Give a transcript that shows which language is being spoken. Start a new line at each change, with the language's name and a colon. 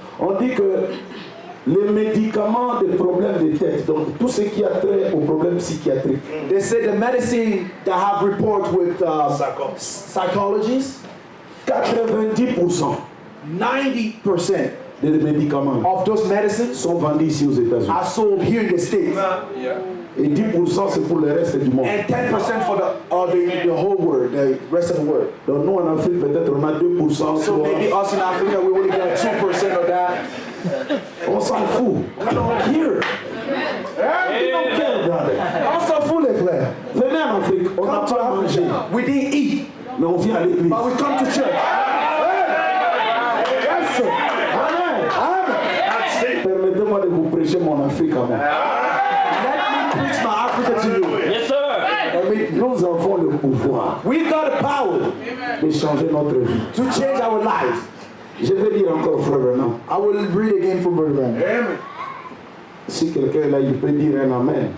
French: On dit que les médicaments des problèmes de tête, donc tout ce qui a trait aux problèmes psychiatriques,
English: They say the medicine that have report with psychologists,
French: 90%
English: 90%
French: des médicaments
English: of those medicines
French: sont vendus ici aux États-Unis.
English: are sold here in the States,
French: Et 10% c'est pour le reste du monde.
English: and 10% for the whole world, the rest of the world.
French: Donc nous en Afrique, peut-être on a 2%.
English: So maybe us in Africa, we only get 2% of that.
French: On s'en fout.
English: We don't care. We don't care, brother. Also, fully clear.
French: Venez en Afrique, on n'a
English: Come to
French: pas mangé,
English: Africa. We didn't eat,
French: mais on vient à l'église.
English: but we come to church. Yes, sir. Amen. That's it.
French: Permettez-moi de vous prêcher mon Afrique à moi.
English: Let me preach my Africa to you. Yes, sir.
French: Nous avons le pouvoir
English: We got the power
French: de changer notre vie.
English: to change our life.
French: Je vais dire encore, frère Bernard,
English: I will read again from Brother Brandon.
French: si quelqu'un est là, il peut dire un amen.